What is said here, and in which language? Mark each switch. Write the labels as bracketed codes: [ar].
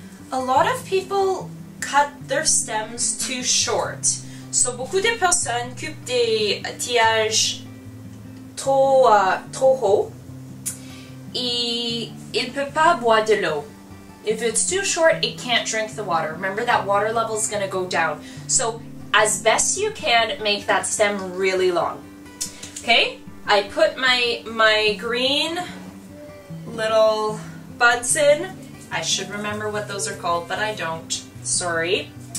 [en] A lot of people cut their stems too short. [fr] So beaucoup de personnes coupent des tillages trop hauts et il ne peut pas boire de l'eau. [en] If it's too short, it can't drink the water. Remember that water level is going to go down. So as best you can, make that stem really long. Okay, I put my green little buds in. I should remember what those are called, but I don't. Sorry.